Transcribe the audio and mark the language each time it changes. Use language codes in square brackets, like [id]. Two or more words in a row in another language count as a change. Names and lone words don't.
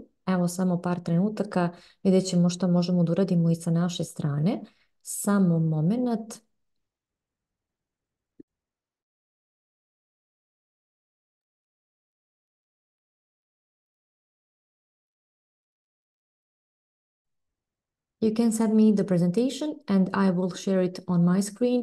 [hr] Evo samo par trenutaka, vidjet ćemo što možemo da uradimo i sa naše strane. Samo moment. [en] You can send me the presentation and I will share it on my screen.